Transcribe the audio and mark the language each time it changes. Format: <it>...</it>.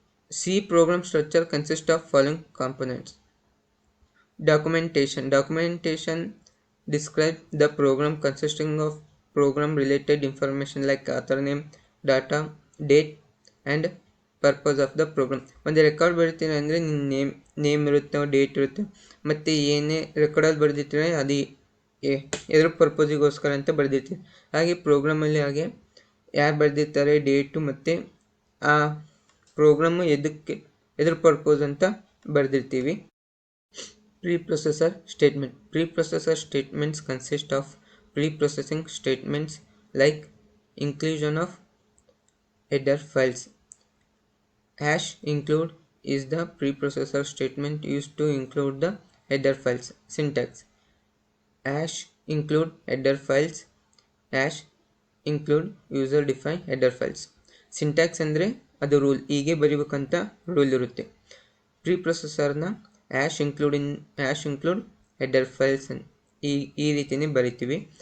<en>C program structure consists of following components. Documentation. Documentation describes the program consisting of program related information like author name, data, date and purpose of the program.</en> <kn>ಒಂದು record ಬರೀತೀನಿ ಅಂದರೆ ನಿಮ್ಮ name ಇರುತ್ತೆ, date ಇರುತ್ತೆ, ಮತ್ತು ಏನೇ ರೆಕಾರ್ಡಲ್ಲಿ ಬರೆದಿರ್ತೀರ ಅದು ಎದ್ರ ಪರ್ಪಸಿಗೋಸ್ಕರ ಅಂತ ಬರೆದಿರ್ತೀವಿ. ಹಾಗೆ ಪ್ರೋಗ್ರಾಮಲ್ಲಿ ಹಾಗೆ ಯಾರು ಬರೆದಿರ್ತಾರೆ, ಡೇಟು ಮತ್ತು ಆ ಪ್ರೋಗ್ರಾಮು ಎದ್ರ ಪರ್ಪಸ್ ಅಂತ ಬರೆದಿರ್ತೀವಿ.</kn> <en>Preprocessor statement. Preprocessor statements consist of pre-processing statements like inclusion of header files. Hash include is the preprocessor statement used to include the header files. Syntax. Hash include header files. Hash include user defined header files.</en> <kn>Syntax ಅಂದರೆ ಅದು rule, ಹೀಗೆ ಬರಿಬೇಕಂತ rule ಇರುತ್ತೆ. ಪ್ರೀಪ್ರೊಸೆಸರ್ನ hash include header files ಈ ರೀತಿಯೇ ಬರಿತೀವಿ.</kn>